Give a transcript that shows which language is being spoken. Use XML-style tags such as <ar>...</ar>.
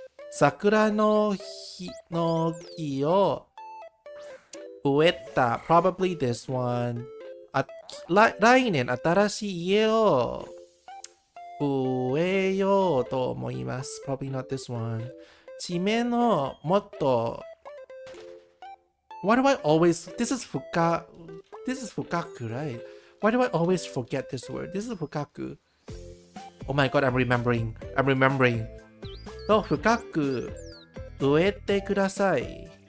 <ja>桜の木を植えた</ja> <en>Probably this one.</en> <ja>来年新しい家を植えようと思います。</ja> <en>Probably not this one.</en> <ja>地面のもっと</ja> <en>Why do I always This is fukaku, right? Why do I always forget this word? This is fukaku. Oh my god, I'm remembering.</en> <ja>と深く植えてください。</ja>